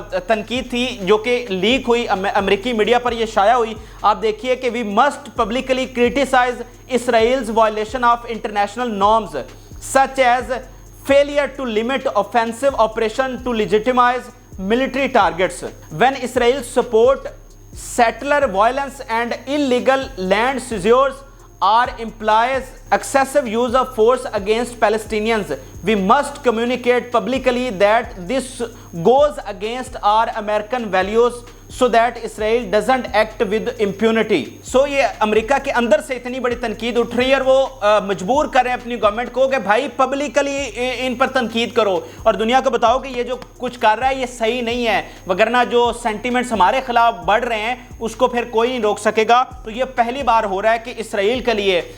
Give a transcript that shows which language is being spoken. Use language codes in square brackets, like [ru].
[ur] تنقید تھی جو کہ لیک ہوئی، امریکی میڈیا پر یہ شائع ہوئی۔ آپ دیکھیے کہ [en] We must publicly criticise Israel's violation of international norms such as failure to limit offensive operation to legitimize military targets when Israel support settler violence and illegal land seizures or implies excessive use of force against Palestinians. We must communicate publicly that this goes against our American values so that Israel doesn't act with impunity. [ur] So یہ امریکہ کے اندر سے اتنی بڑی تنقید اٹھ رہی ہے، اور وہ مجبور کر رہے ہیں اپنی گورنمنٹ کو کہ بھائی پبلکلی ان پر تنقید کرو اور دنیا کو بتاؤ کہ یہ جو کچھ کر رہا ہے یہ صحیح نہیں ہے، وگرنہ جو سینٹیمنٹس ہمارے خلاف بڑھ رہے ہیں اس کو پھر کوئی نہیں روک سکے گا۔ تو یہ پہلی بار ہو رہا ہے کہ اسرائیل کے لیے